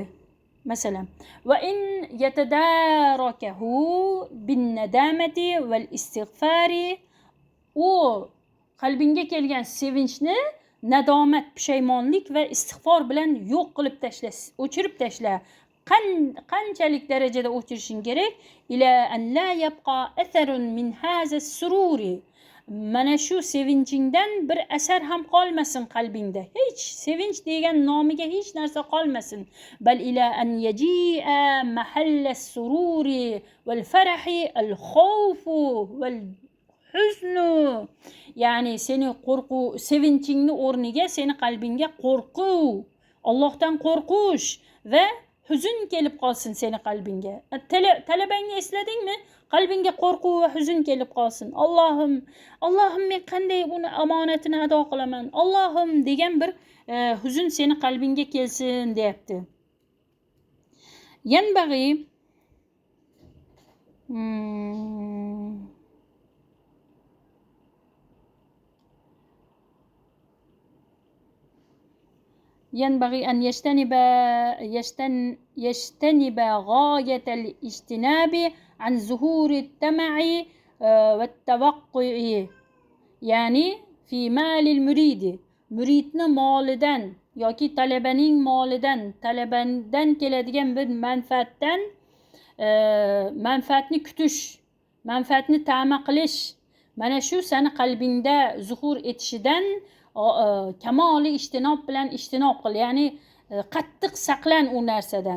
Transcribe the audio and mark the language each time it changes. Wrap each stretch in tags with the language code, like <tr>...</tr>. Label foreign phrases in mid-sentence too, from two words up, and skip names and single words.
<uz>Masalan,</uz> <ar>وإن يتداركه بالندامة والاستغفار,</ar> <uz>u qalbingga kelgan sevinchni nadomat, pushaymonlik va istig'for bilan yo'q qilib tashla, o'chirib tashla. qanchalik darajada o'chirishing kerak?</uz> <ar>إلى أن لا يبقى أثر من هذا السرور.</ar> <uz>Mana shu sevinchingdan bir asar ham qolmasin qalbingda. Hech sevinch degan nomiga hech narsa qolmasin.</uz> <ar>بل إلى أن يجيء محل السرور والفرح الخوف والحزن.</ar> <uz>Ya'ni seni qo'rquv, sevinchingni o'rniga seni qalbingga qo'rquv, Allohdan qo'rqish va huzn kelib qolsin seni qalbingga. Talabangni esladingmi? Qalbingga qo'rquv va huzn kelib qolsin. Allohim men qanday uni omonatini ado qilaman? Allohim degan bir huzn seni qalbingga kelsin deyapti.</uz> <ar>Yanbag'i ينبغي أن يجتنب غاية الاجتناب عن ظهور الطمع والتوقع يعني في مال المريد.</ar> <uz>Müridni molidan yoki talabaning molidan, talabadan keladigan bir manfaatni kutish, manfaatni ta'ma qilish, mana shu seni qalbingda zuhur etishidan kamoli ijtinob bilan ijtinob qil, ya'ni qattiq saqlan u narsadan.</uz>